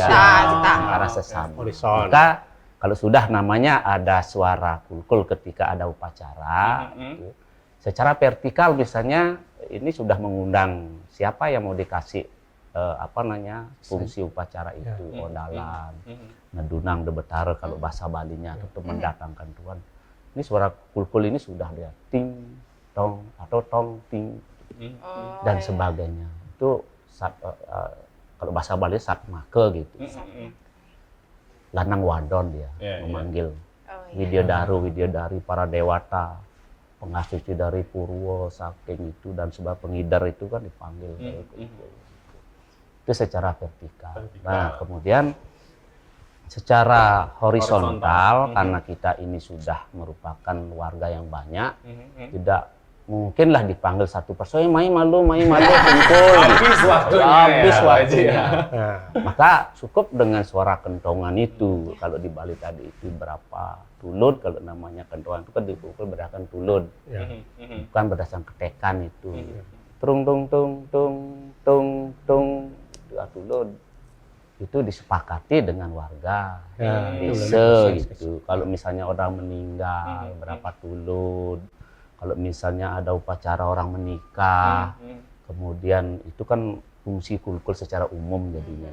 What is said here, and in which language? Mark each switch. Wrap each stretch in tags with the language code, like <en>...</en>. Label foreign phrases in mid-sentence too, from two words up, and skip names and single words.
<id>ya, sosial. Kita. antara sesama. Horizon. Maka kalau sudah namanya ada suara kulkul ketika ada upacara, gitu, secara vertikal misalnya ini sudah mengundang siapa yang mau dikasih fungsi upacara itu, odalan,</id> <ban>nedunang debetare</ban> <id>kalau bahasa Balinya, atau mendatangkan Tuhan. Ini suara kulkul ini sudah dia ting tong atau tong ting Oh, dan ya. sebagainya. Itu kalau bahasa Bali satmake gitu. Lanang wadon dia memanggil. Oh, iya. Widyodari para dewata, pengasuci dari Purwo, Saking itu dan sebab pengidar itu kan dipanggil. Itu secara vertikal. Nah, kemudian secara horizontal karena kita ini sudah merupakan warga yang banyak, tidak mungkinlah dipanggil satu persatu,</id> <ban>mai malu kumpul.</ban> <id>Habis waktunya. Habis ya, waktunya. Nah, Maka cukup dengan suara kentongan itu. Kalau di Bali tadi itu berapa tulud, kalau namanya kentongan itu kan dipukul berdasarkan tulud, ya. bukan berdasarkan ketekan itu. Tung tung tung tung tung tung, dua tulud. Itu disepakati dengan warga Ya, desa gitu. Kalau misalnya orang meninggal berapa tulud. Kalau misalnya ada upacara orang menikah, kemudian itu kan fungsi kulkul secara umum jadinya.</id>